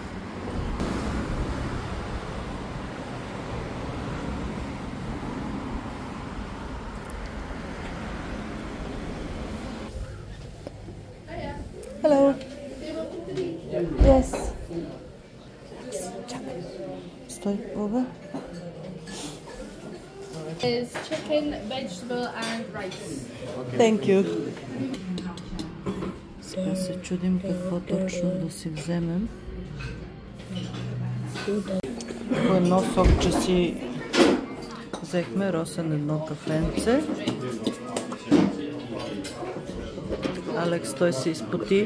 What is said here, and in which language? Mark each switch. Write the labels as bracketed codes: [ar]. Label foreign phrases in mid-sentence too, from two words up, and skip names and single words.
[en] Hello. [bg] Yes. Чакай. Стой, Бога. [en] Is chicken, vegetable and rice. Thank you. [bg] Сега се чудим какво точно да си вземем. По едно сокче си взехме, Росен едно кафенце. Алекс, той се изпоти.